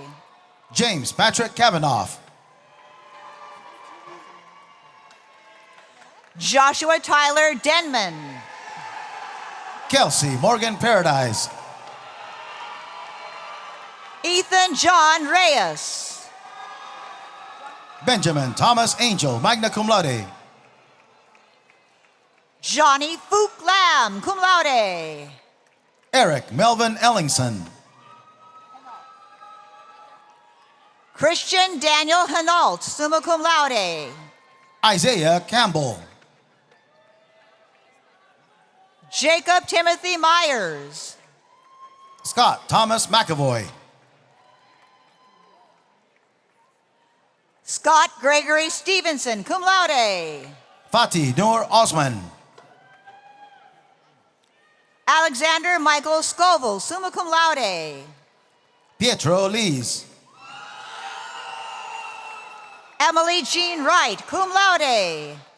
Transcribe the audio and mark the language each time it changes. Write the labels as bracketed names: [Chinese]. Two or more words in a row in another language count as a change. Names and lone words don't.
[English] James Patrick Kavanaugh. Joshua Tyler Denman. Kelsey Morgan Paradise. Ethan John Reyes. Benjamin Thomas Angel, [Latin] magna cum laude. [English] Johnny Fook Lam, [Latin] cum laude. [English] Eric Melvin Ellingson. Christian Daniel Hinault, [Latin] summa cum laude. [English] Isaiah Campbell. Jacob Timothy Myers. Scott Thomas McAvoy. Scott Gregory Stevenson, [Latin] cum laude. [English] Fatih Noor Osman. Alexander Michael Scoville, [Latin] summa cum laude. [English] Pietro Lees. Emily Jean Wright, [Latin] cum laude.